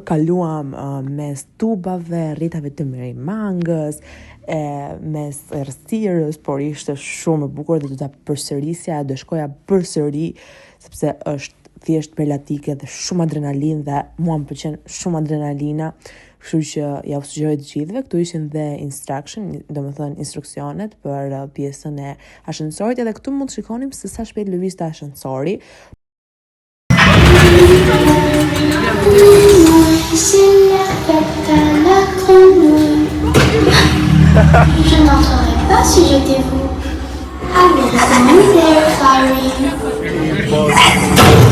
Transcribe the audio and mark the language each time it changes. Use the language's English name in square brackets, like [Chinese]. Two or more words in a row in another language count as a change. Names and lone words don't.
[Albanian] Kaluam mes tubave, rritave të Merimangës, mes errësirës, por ishte shumë e bukur dhe do ta përsërisja, do shkoja përsëri sepse është thjesht prelatike dhe shumë adrenalin dhe mua më pëlqen shumë adrenalina, kështu që ja u sugjeroj të gjithëve. Këtu ishin dhe domethënë instruksionet për pjesën e ascensorit, edhe këtu mund të shikonim se sa shpejt lëvizte ascensori. [French] Je n'entrerai pas si j'étais vous. Ah, mais there, Flyreen.